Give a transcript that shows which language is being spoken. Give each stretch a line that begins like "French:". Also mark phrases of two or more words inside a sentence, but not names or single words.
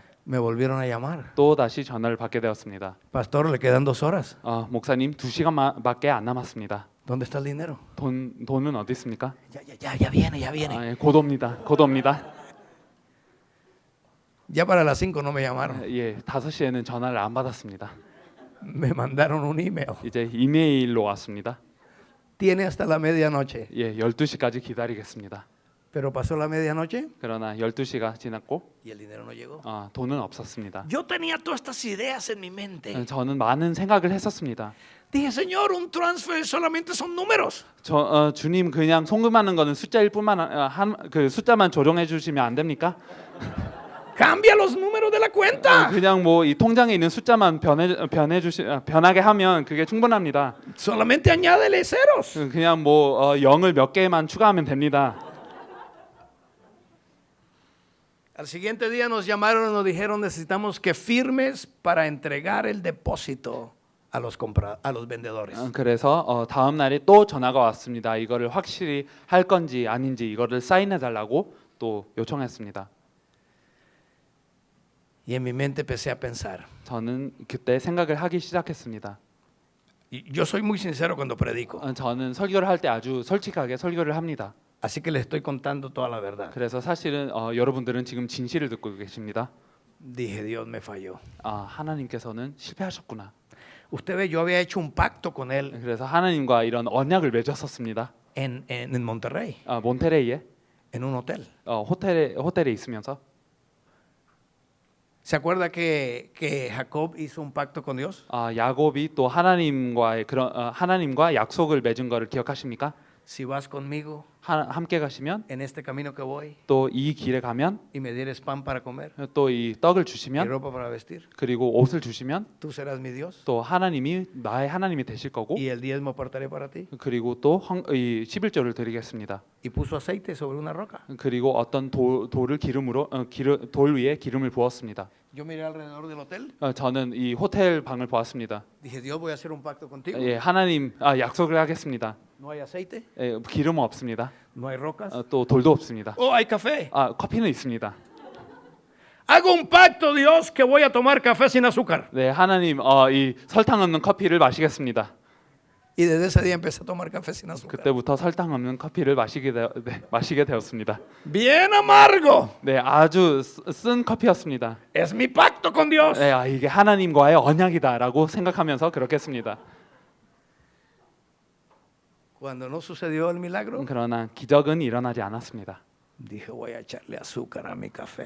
Spanish: Me volvieron a llamar.
Korean: 또 다시 전화를 받게 되었습니다.
Spanish: Pastor, le quedan 2 horas.
Korean: 목사님 2시간밖에 안 남았습니다.
Spanish: ¿Dónde está el dinero?
Korean: 돈은 어디 있습니까?
Spanish: Ya viene, ya viene.
Korean: 예, 곧 옵니다.
Spanish: Ya para las 5 no me llamaron.
Korean: 예, 5시에는 전화를 안 받았습니다.
Spanish: Me mandaron un email.
Korean: 이제 이메일로 왔습니다.
Spanish: Tiene hasta la medianoche.
Korean: 예, 12시까지 기다리겠습니다.
Spanish: Pero pasó la medianoche
Korean: 그러나 12시가 지났고
Spanish: y el dinero no llegó.
Korean: 돈은 없었습니다.
Spanish: Yo tenía todas estas ideas en mi mente.
Korean: 저는 많은 생각을 했었습니다.
Spanish: Dije, Señor, un transfer solamente son números.
Korean: 주님 그냥 송금하는 거는 숫자일 뿐만 그 숫자만 조정해 주시면 안 됩니까?
Spanish: Cambia los números de la cuenta.
Korean: 그냥 뭐 이 통장에 있는 숫자만 변하게 하면 그게 충분합니다.
Spanish: Solamente añádele ceros.
Korean: 그냥 뭐 0을 몇 개만 추가하면 됩니다.
Spanish: Al siguiente día nos llamaron y nos dijeron necesitamos que firmes para entregar el depósito a los vendedores.
Korean: 그래서 다음 날에 또 전화가 왔습니다. 이거를 확실히 할 건지 아닌지 이거를 사인해 달라고 또 요청했습니다.
Spanish: Y en mi mente empecé a pensar.
Korean: 저는 그때 생각을 하기 시작했습니다.
Spanish: Y yo soy muy sincero cuando predico.
Korean: 저는 설교를 할 때 아주 솔직하게 설교를 합니다.
Spanish: Así que les estoy contando toda la verdad.
Korean: 그래서 사실은 여러분들은 지금 진실을 듣고 계십니다.
Spanish: Dije, Dios me falló.
Korean: 하나님께서는 실패하셨구나.
Spanish: Usted ve, yo había hecho un pacto con él
Korean: 그래서 하나님과 이런 언약을 맺었었습니다.
Spanish: en Monterrey,
Korean: 몬테레이에
Spanish: en un hotel.
Korean: 호텔에 있으면서
Spanish: ¿Se acuerda que Jacob hizo un pacto con Dios?
Korean: 야곱이 또 하나님과 약속을 맺은 거를 기억하십니까?
Spanish: Si vas conmigo
Korean: 함께 가시면
Spanish: en este camino que voy
Korean: 또 이 길에 가면
Spanish: y me dieres pan para comer
Korean: 또 이 떡을
Spanish: y
Korean: 주시면
Spanish: ropa para vestir,
Korean: 그리고 옷을 주시면
Spanish: tú serás mi Dios
Korean: 또 하나님이 나의 하나님이 되실 거고
Spanish: y el diezmo apartaré para ti.
Korean: 그리고 또 이 11조를 드리겠습니다.
Spanish: Y puso aceite sobre una roca.
Korean: 그리고 어떤 돌을 돌 위에 기름을 부었습니다.
Spanish: Yo miré alrededor del hotel.
Korean: 저는 이 호텔 방을 보았습니다.
Spanish: Dije, Dios, voy a hacer un pacto contigo.
Korean: 예, 하나님 약속을 하겠습니다.
Spanish: No hay aceite,
Korean: 기름은 없습니다.
Spanish: no hay rocas.
Korean: 또 돌도 없습니다.
Spanish: Oh, hay café.
Korean: 커피는 있습니다.
Spanish: Hago un pacto, Dios, que voy a tomar café sin azúcar.
Korean: 네, 하나님 이 설탕 없는 커피를 마시겠습니다.
Spanish: Y desde ese día empecé a tomar café sin azúcar.
Korean: 그때부터 설탕 없는 커피를 마시게 되었습니다.
Spanish: Bien amargo.
Korean: 네, 아주 쓴 커피였습니다.
Spanish: Es mi pacto con Dios.
Korean: 네, 이게 하나님과의 언약이다라고 생각하면서 그렇게 했습니다.
Spanish: Cuando no sucedió el milagro,
Korean: 그러나 기적은 일어나지 않았습니다.
Spanish: dije, voy a echarle azúcar a mi café.